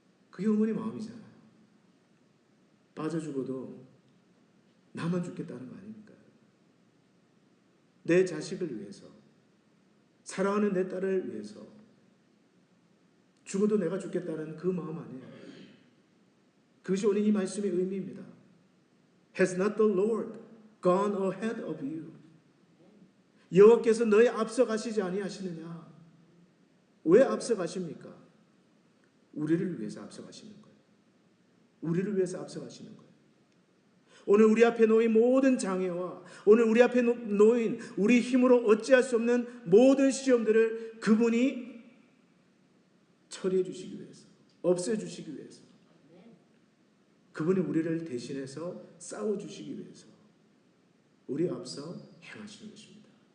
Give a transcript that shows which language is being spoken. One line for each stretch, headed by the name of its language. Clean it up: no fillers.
Korean: 그게 어머니 마음이잖아요. 빠져 죽어도 나만 죽겠다는 거 아닙니까? 내 자식을 위해서, 사랑하는 내 딸을 위해서 죽어도 내가 죽겠다는 그 마음 아니에요. 그것이 오늘 이 말씀의 의미입니다.
English: Has not the Lord gone ahead of you?
Korean: 여호와께서 너의 앞서 가시지 아니하시느냐? 왜 앞서 가십니까? 우리를 위해서 앞서 가시는 거예요. 우리를 위해서 앞서 가시는 거예요. 오늘 우리 앞에 놓인 모든 장애와 오늘 우리 앞에 놓인 우리 힘으로 어찌할 수 없는 모든 시험들을 그분이 처리해 주시기 위해서, 없애 주시기 위해서, 그분이 우리를 대신해서 싸워 주시기 위해서 우리 앞서 행하시는 것입니다.